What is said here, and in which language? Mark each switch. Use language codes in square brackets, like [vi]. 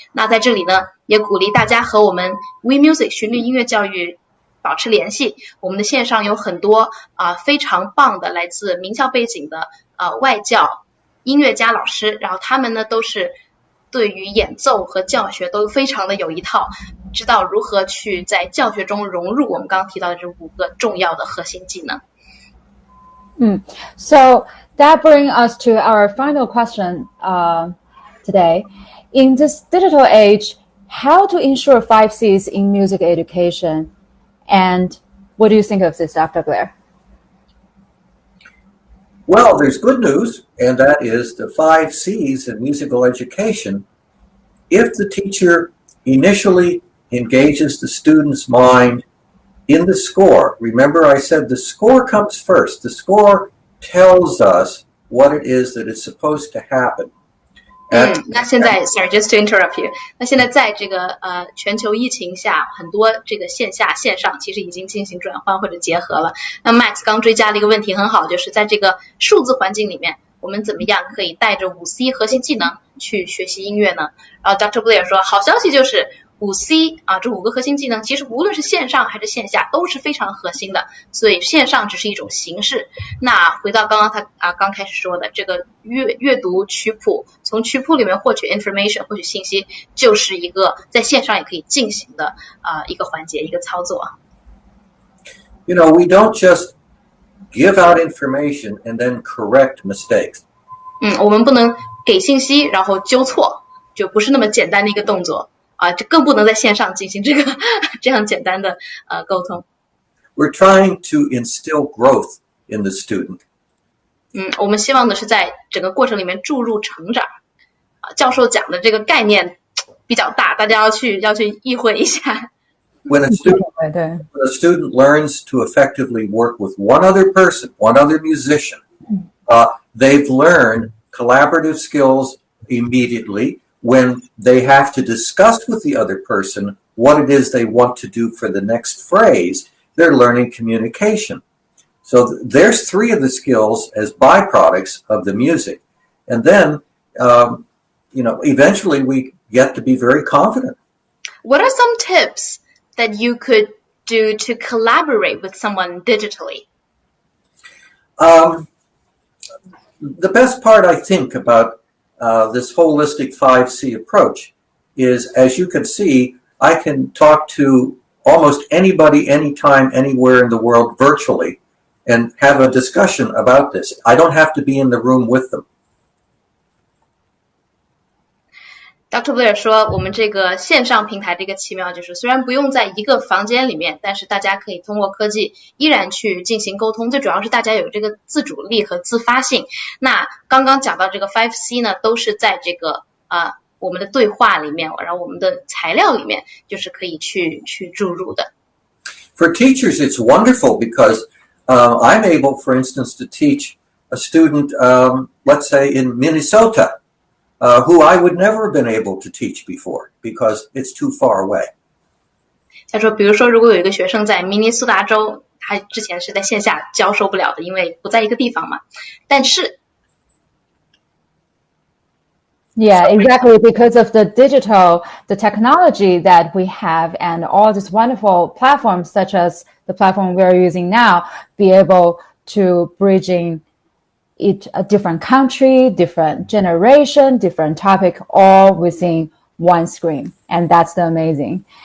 [zh] 那在这里呢也鼓励大家和我们 WeMusic 循律音乐教育保持联系，我们的线上有很多非常棒的来自名校背景的外教音乐家老师，然后他们呢都是对于演奏和教学都非常的有一套，知道如何去在教学中融入我们刚刚提到的这5个重要的核心技能。 [en] So that brings us to our final question today. In this digital age, how to ensure 5 C's in music education? And what do you think of this, Dr. Blair? Well, there's good news, and that is the 5 C's in musical education. If the teacher initially engages the student's mind in the score, remember I said the score comes first. The score tells us what it is that is supposed to happen. [zh] 那现在 [en] sorry just to interrupt you， [zh] 那现在在这个全球疫情下，很多这个线下线上其实已经进行转换或者结合了。那 Max 刚追加了一个问题很好，就是在这个数字环境里面，我们怎么样可以带着5C 核心技能去学习音乐呢？然后 Dr. Blair 说，好消息就是5C 这5个核心技能其实无论是线上还是线下都是非常核心的，所以线上只是一种形式。那回到刚刚他刚开始说的这个阅读曲谱，从曲谱里面获取 information 获取信息，就是一个在线上也可以进行的一个环节一个操作。 [en] You know, we don't just give out information and then correct mistakes. [zh] 我们不能给信息然后纠错，就不是那么简单的一个动作。这更不能在线上进行这样简单的沟通。 [en] We're trying to instill growth in the student. [zh] 我们希望的是在整个过程里面注入成长。教授讲的这个概念比较大，大家要去意会一下。 [en] When a student learns to effectively work with one other person, one other musician, they've learned collaborative skills immediately.When they have to discuss with the other person what it is they want to do for the next phrase, they're learning communication. So there's 3 of the skills as byproducts of the music. And then, eventually we get to be very confident. What are some tips that you could do to collaborate with someone digitally? The best part, I think, about this holistic 5C approach is, as you can see, I can talk to almost anybody, anytime, anywhere in the world virtually and have a discussion about this. I don't have to be in the room with them. Dr. [zh] Blair 说，我们这个线上平台这个奇妙就是，虽然不用在一个房间里面，但是大家可以通过科技依然去进行沟通，最主要是大家有这个自主力和自发性。那刚刚讲到这个 5C 呢，都是在这个我们的对话里面，然后我们的材料里面，就是可以去注入的。 [en] For teachers, it's wonderful because I'm able, for instance, to teach a student, let's say in Minnesota.who I would never have been able to teach before because it's too far away. [zh] 他说，比如说，如果有一个学生在明尼苏达州，他之前是在线下教授不了的，因为不在一个地方嘛。但是 [en] Yeah, exactly. Because of the technology that we have and all these wonderful platforms, such as the platform we're using now, be able to bridging a different country, different generation, different topic, all within one screen. And that's the amazing.